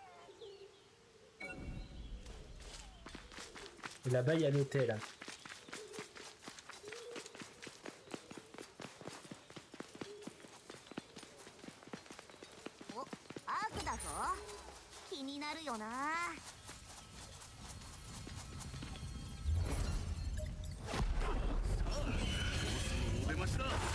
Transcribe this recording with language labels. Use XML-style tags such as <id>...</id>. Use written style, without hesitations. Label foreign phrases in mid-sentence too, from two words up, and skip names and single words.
<fr>Et là-bas, il y a l'hôtel.</fr> <ja>お、アークだぞ。気になるよな。出ました。</ja>